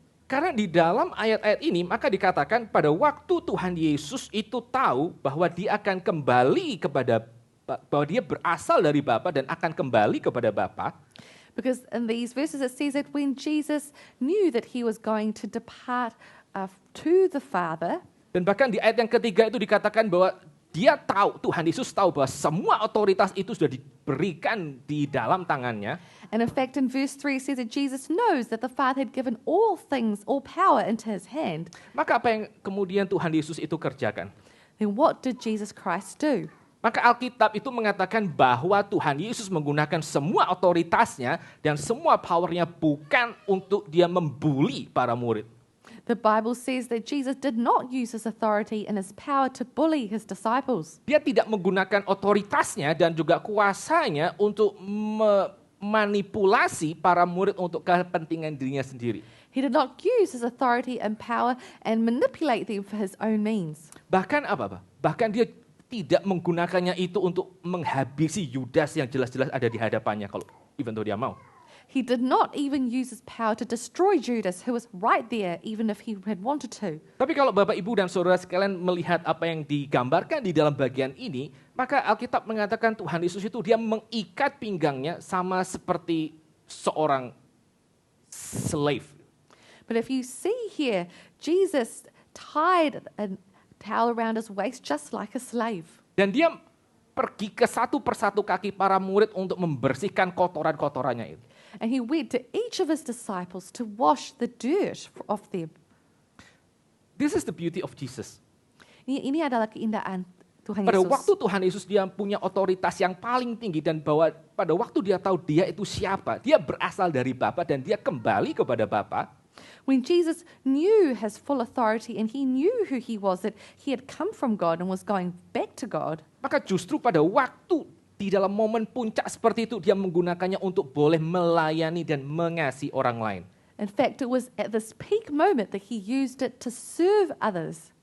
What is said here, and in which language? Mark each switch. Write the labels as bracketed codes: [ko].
[id] Karena di dalam ayat-ayat ini maka dikatakan pada waktu Tuhan Yesus itu tahu bahwa dia akan kembali bahwa dia berasal dari Bapa dan akan kembali kepada Bapa. [en] Because in these verses it says that when Jesus knew that he was going to depart to the Father. [id] Dan bahkan di ayat yang ketiga itu dikatakan bahwa dia tahu, Tuhan Yesus tahu bahwa semua otoritas itu sudah diberikan di dalam tangannya. [en] And in fact, in verse 3 it says that Jesus knows that the Father had given all things, all power into his hand. [id] Maka apa yang kemudian Tuhan Yesus itu kerjakan? [en] Then what did Jesus Christ do? [id] Maka Alkitab itu mengatakan bahwa Tuhan Yesus menggunakan semua otoritasnya dan semua powernya bukan untuk dia membuli para murid. [en] The Bible says that Jesus did not use his authority and his power to bully his disciples. [id] Dia tidak menggunakan otoritasnya dan juga kuasanya untuk memanipulasi para murid untuk kepentingan dirinya sendiri. [en] He did not use his authority and power and manipulate them for his own means. [id] Bahkan apa? Bahkan dia tidak menggunakannya itu untuk menghabisi Yudas yang jelas-jelas ada di hadapannya kalau [en] even though [id] dia mau. [en] He did not even use his power to destroy Judas, who was right there, even if he had wanted to. [id] Tapi kalau Bapak, Ibu, dan Saudara sekalian melihat apa yang digambarkan di dalam bagian ini, maka Alkitab mengatakan Tuhan Yesus itu dia mengikat pinggangnya sama seperti seorang [en] slave. But if you see here, Jesus tied a towel around his waist just like a slave. [id] Dan dia pergi ke satu persatu kaki para murid untuk membersihkan kotoran-kotorannya itu. [en] And he went to each of his disciples to wash the dirt off them. This is the beauty of Jesus. [id] Ini adalah keindahan Tuhan Pada Yesus. waktu Tuhan Yesus dia punya otoritas yang paling tinggi dan bahwa pada waktu dia tahu dia itu siapa, dia berasal dari Bapa dan dia kembali kepada Bapa. [en] When Jesus knew his full authority and he knew who he was, that he had come from God and was going back to God, [id] Maka justru pada waktu di dalam momen puncak seperti itu dia menggunakannya untuk boleh melayani dan mengasihi orang lain. [en] in fact, it was at this peak moment that he used it to serve others.